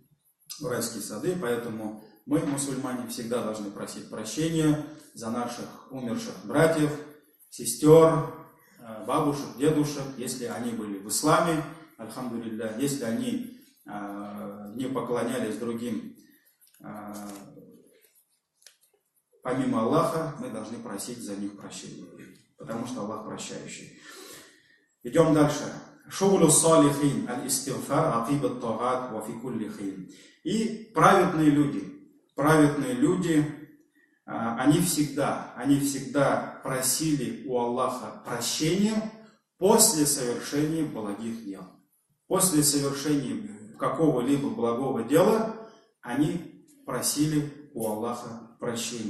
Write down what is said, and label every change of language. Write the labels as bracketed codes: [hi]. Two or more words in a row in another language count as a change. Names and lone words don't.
[ru] Поэтому мы, мусульмане, всегда должны просить прощения за наших умерших братьев, сестер, бабушек, дедушек, если они были в исламе, альхамдулилля, если они не поклонялись другим помимо Аллаха, мы должны просить за них прощения, потому что Аллах прощающий. Идем дальше. [ar] شغل الصالحين الاستغفار عقب الطاعة وفي كل حين. [ru] И праведные люди, они всегда просили у Аллаха прощения после совершения благих дел. После совершения какого-либо благого дела они просили у Аллаха прощения.